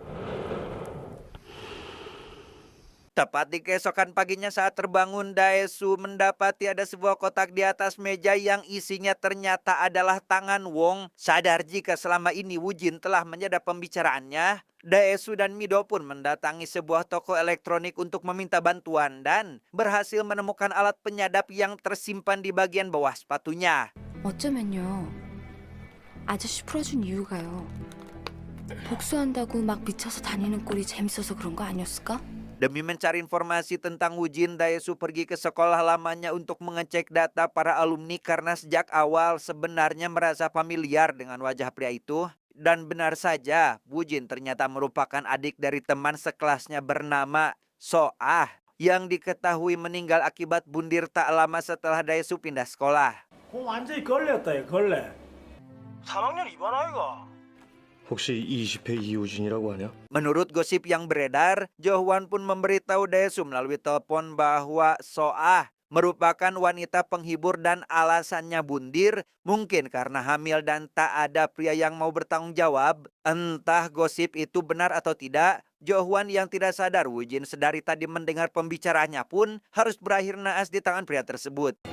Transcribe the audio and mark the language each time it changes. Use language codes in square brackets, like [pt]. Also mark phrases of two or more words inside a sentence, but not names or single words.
[id] Tepat di keesokan paginya saat terbangun, Daesu mendapati ada sebuah kotak di atas meja yang isinya ternyata adalah tangan Wong. Sadar jika selama ini Woo-jin telah menyadap pembicaraannya, Daesu dan Mido pun mendatangi sebuah toko elektronik untuk meminta bantuan dan berhasil menemukan alat penyadap yang tersimpan di bagian bawah sepatunya. [ko] 어쩌면요. 아저씨 풀어준 이유가요. 복수한다고 막 미쳐서 다니는 꼴이 재밌어서 그런 거 아니었을까? [id] Demi mencari informasi tentang Woo-jin, Daesu pergi ke sekolah lamanya untuk mengecek data para alumni karena sejak awal sebenarnya merasa familiar dengan wajah pria itu. Dan benar saja, Woo-jin ternyata merupakan adik dari teman sekelasnya bernama So-ah yang diketahui meninggal akibat bundir tak lama setelah Daesu pindah sekolah. [ko] 완전히 걸렸다, 걸레. 3학년 2반 아이가. 혹시 20회 이우진이라고 하냐? [id] Menurut gosip yang beredar, Jo-hwan pun memberitahu Daesu melalui telepon bahwa So-ah merupakan wanita penghibur dan alasannya bundir mungkin karena hamil dan tak ada pria yang mau bertanggung jawab. Entah gosip itu benar atau tidak, Jo-hwan yang tidak sadar Woo-jin sedari tadi mendengar pembicaraannya pun harus berakhir naas di tangan pria tersebut.